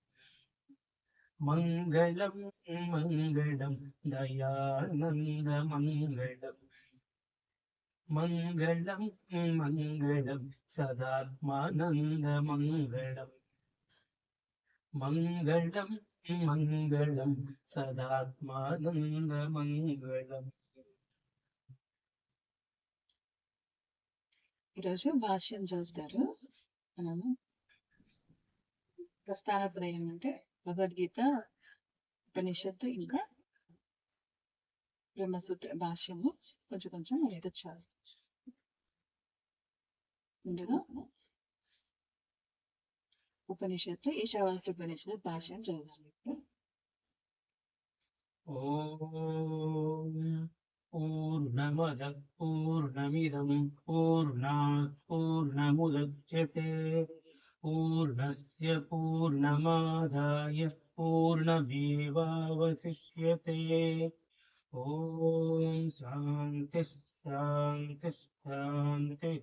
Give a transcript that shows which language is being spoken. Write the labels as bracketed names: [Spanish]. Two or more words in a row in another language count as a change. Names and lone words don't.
[Sanskrit] मङ्गलम् मङ्गलम् दयानन्दमङ्गलम् मङ्गलम् मङ्गलम् सदात्मानन्दमङ्गलम् मङ्गलम् मङ्गलम् सदात्मानन्दमङ्गलम् [Telugu] ఈరోజు భాష్యం చదువుతారు. మనము ప్రస్థానత్రయం అంటే భగవద్గీత, ఉపనిషత్తు ఇంకా బ్రహ్మసూత్ర భాష్యము కొంచెం కొంచెం నేర్చాలి. ముందుగా ఉపనిషత్తు ఈశావాస్య ఉపనిషత్తు భాష్యం చదువుతారు. [Sanskrit] ఓం पूर्णमदः पूर्णमिदं पूर्णात् पूर्णमुदच्यते पूर्णस्य पूर्णमादाय पूर्णमेवावशिष्यते ॐ शान्तिः शान्तिः शान्तिः